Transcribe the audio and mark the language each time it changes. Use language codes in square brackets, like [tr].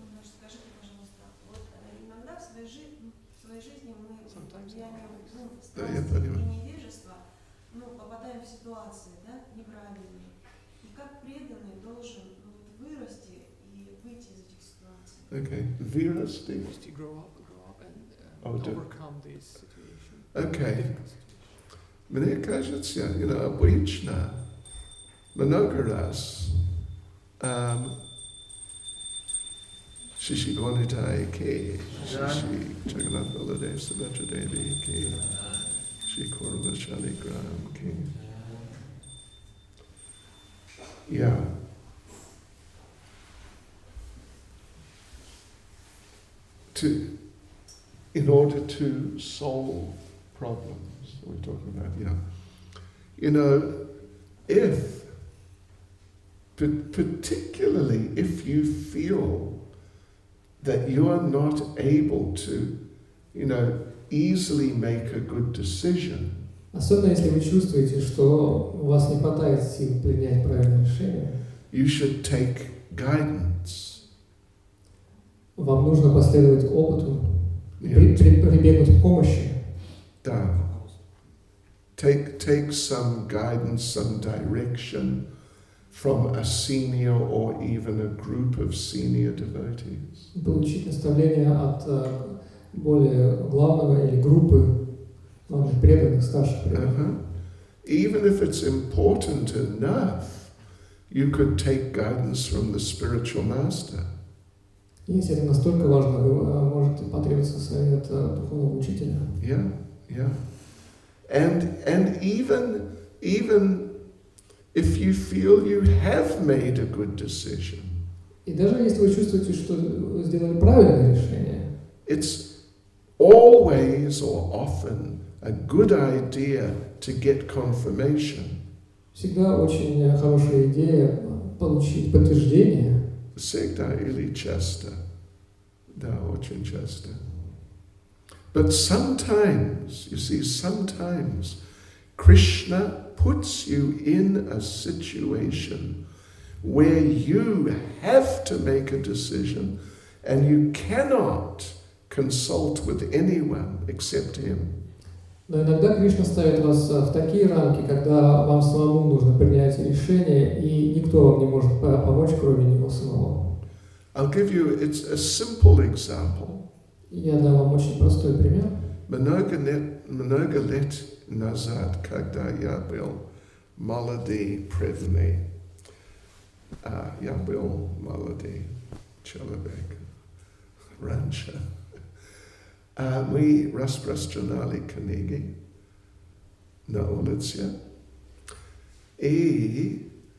[ru] Скажите, пожалуйста, вот иногда в своей жизни мы Я понимаю. и невежество, попадаем в ситуации, да, неправильные. И как преданный должен вырасти и выйти из этих ситуаций. [en] Okay, Virasti. Just to grow up and Oh, to- overcome this situation. Okay. Difficult situation. [ru] Мне кажется, обычно много раз Shishi Gonitai Ke, Shishi Jagannath Baladev Subhadra Devi Ke, Shri Korva Shaligram Ke. [en] Yeah. in order to solve problems. We're talking about, you know, particularly if you feel that you are not able to, easily make a good decision, [ru] Особенно если вы чувствуете, что у вас не хватает сил принять правильное решение, [en] you should take guidance. [ru] вам нужно последовать опыту, [en] Yeah. [ru] прибегнуть к помощи. Да. [en] Take some guidance, some direction from a senior or even a group of senior devotees. [ru] Получить наставление от более главного или группы главных преданных, старших преданных. [en] Even if it's important enough, you could take guidance from the spiritual master. [ru] Если это настолько важно, вы можете потребоваться совет духовного учителя. [en] Yeah. And even if you feel you have made a good decision, [ru] И даже если вы чувствуете, что вы сделали правильное решение, [en] it's always or often a good idea to get confirmation. [ru] всегда очень хорошая идея получить подтверждение. Всегда или часто. Да, очень часто. [en] But sometimes, you see, sometimes Krishna puts you in a situation where you have to make a decision and you cannot consult with anyone except him. [ru] Но иногда Кришна ставит вас в такие рамки, когда вам самому нужно принять решение, и никто вам не может помочь, кроме него самого. [en] I'll give you, it's a simple example. [ru] Я дам вам очень простой пример. Много лет назад, когда я был молодой преданный, я был молодой человек раньше, мы распространяли книги на улице, и